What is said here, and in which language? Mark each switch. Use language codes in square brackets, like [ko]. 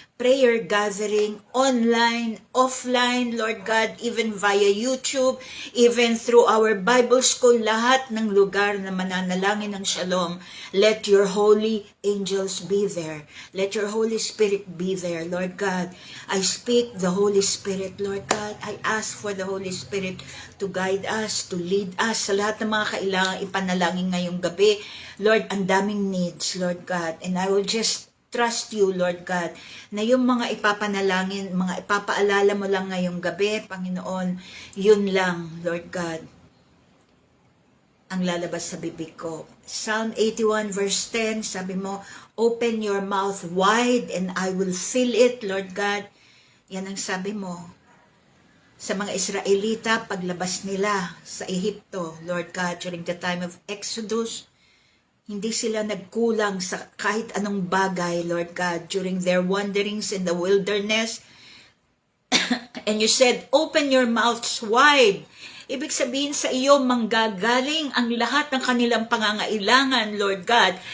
[en] prayer gathering, online, offline, Lord God, even via YouTube, even through our Bible school, [tl] lahat ng lugar na mananalangin ng Shalom, [en] let your holy angels be there. Let your Holy Spirit be there, Lord God. I speak the Holy Spirit, Lord God. I ask for the Holy Spirit to guide us, to lead us [tl] sa lahat ng mga kailangang ipanalangin ngayong gabi. Lord, ang daming needs, Lord God. [en] And I will just trust you, [tl] Lord God, na yung mga ipapanalangin, mga ipapaalala mo lang ngayong gabi, Panginoon, yun lang, Lord God, ang lalabas sa bibig ko. [en] Psalm 81 verse 10, [tl] sabi mo, [en] open your mouth wide and I will fill it, Lord God. [tl] Yan ang sabi mo sa mga Israelita paglabas nila sa Ehipto, Lord God, [en] during the time of Exodus. [tl] Hindi sila nagkulang sa kahit anong bagay, Lord God, [en] during their wanderings in the wilderness. And you said, open your mouths wide. [tl] Ibig sabihin sa iyo, manggagaling ang lahat ng kanilang pangangailangan, Lord God.